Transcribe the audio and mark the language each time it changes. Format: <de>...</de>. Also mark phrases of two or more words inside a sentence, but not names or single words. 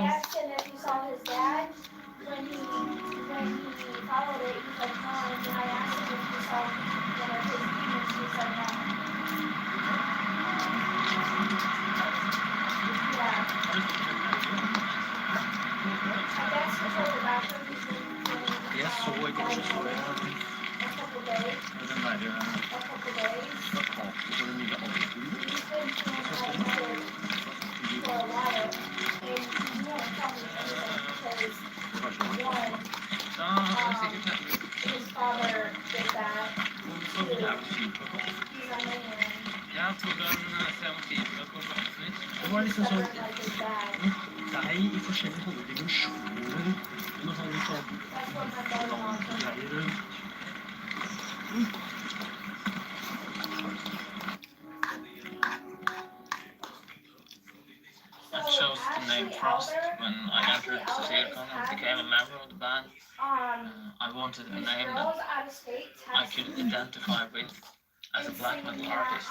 <en>I asked him if he saw his dad when he followed it. He's like, no. And then I asked him if he saw one of his demons. He said no. Yeah. I guess before the doctor, he's been</en> <no>Jeg så ikke, så så jeg</no> <en>a couple days.</en> <no>den der</no> <en>A couple days.</en> <no>plakaten på det nye albumet.</no> <en>He's been feeling lightheaded for a while, and he won't tell me anything because one, his father did that too. He's a man.</en> <no>Jeg tror den ser man fint på Blacksmith. Det var liksom sånn</no> <en>Like his dad.</en> <no>deg i forskjellige sånne dimensjoner. Noe sånn litt sånn</no> <en>That's what my brother wants.</en> <no>greier.</no> <en>I chose the name Frost when I entered Cecilcon and became a member of the band. I wanted a name that I could identify with as a black metal artist.</en>